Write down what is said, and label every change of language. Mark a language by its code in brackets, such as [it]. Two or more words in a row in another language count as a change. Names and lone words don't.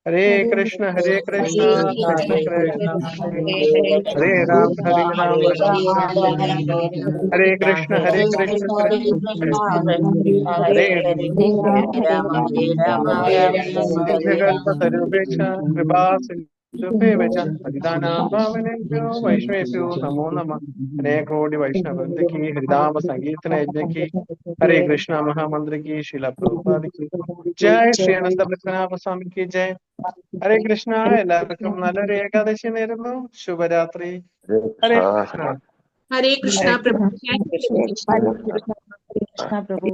[sa] ഹരേ കൃഷ്ണ കൃഷ്ണ കൃഷ്ണ ഹരേ രാം ഹരേ രാം ഹരേ കൃഷ്ണ കൃഷ്ണ ഹരേ സിദ്ധികൽപതരൂപേക്ഷ കൃപാസിന്ധുഭ്യേവ ച പതിതാനാം പാവനേഭ്യോ വൈഷ്ണവേഭ്യോ നമോ നമഃ. [hi] അനേകോടി വൈഷ്ണവ की हरिनाम संकीर्तन यज्ञ की हरे कृष्णा महामंत्र की शिला प्रभुपाद की जय. श्री अनंत पद्मनाभ स्वामी की जय. [sa] ഹരേ കൃഷ്ണ. [ml] എല്ലാവർക്കും നല്ലൊരു ഏകാദശി നേരുന്നു. ശുഭരാത്രി. [sa] ഹരേ കൃഷ്ണ. [ml] ഹരേ കൃഷ്ണ പ്രഭു. കൃഷ്ണ പ്രഭു.